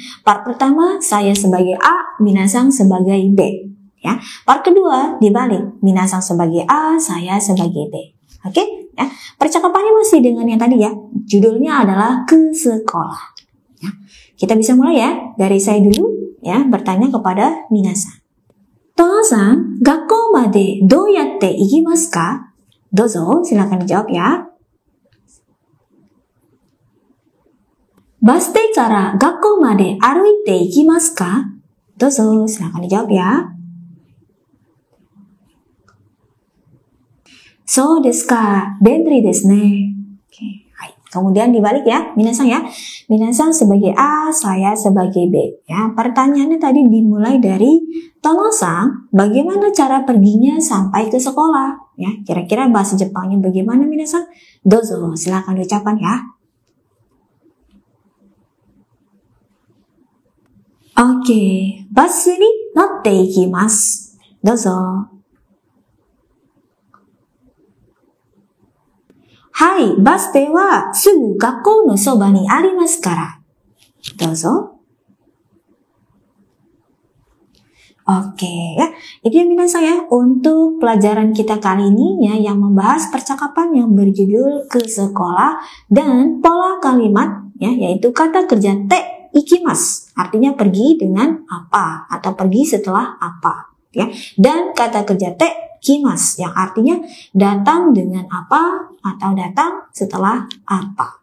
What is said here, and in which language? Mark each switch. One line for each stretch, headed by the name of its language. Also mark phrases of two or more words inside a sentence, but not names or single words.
Indonesian: Part pertama, saya sebagai A, minasan sebagai B. Ya. Part kedua, dibalik, minasan sebagai A, saya sebagai B. Oke? Ya. Percakapannya masih dengan yang tadi ya. Judulnya adalah ke sekolah. Ya. Kita bisa mulai ya, dari saya dulu ya, bertanya kepada minasan.
Japanese: 殿さん、学校までどうやって行きますか?
Indonesian: Dozo, silakan dijawab ya.
Japanese: バス停から学校まで歩いて行きますか?
Indonesian: Dozo, silakan dijawab ya.
Japanese: そうですか、便利ですね.
Indonesian: Oke. Kemudian dibalik ya, minasan ya. Minasan sebagai A, saya sebagai B. Ya, pertanyaannya tadi dimulai dari Tono-san, bagaimana cara perginya sampai ke sekolah? Ya, kira-kira bahasa Jepangnya bagaimana minasan? Dozo, silakan ucapan ya. Oke,
Japanese: バスに乗って行きます.
Indonesian: Dozo.
Japanese: はい、バスではすぐ学校のそばにありますから.
Indonesian: Dozo. Oke, ya. Itu yang minasan ya untuk pelajaran kita kali ini ya yang membahas percakapan yang berjudul ke sekolah dan pola kalimat ya yaitu kata kerja
Japanese: て行きます
Indonesian: artinya pergi dengan apa atau pergi setelah apa ya dan kata kerja
Japanese: て来ます
Indonesian: yang artinya datang dengan apa atau datang setelah apa.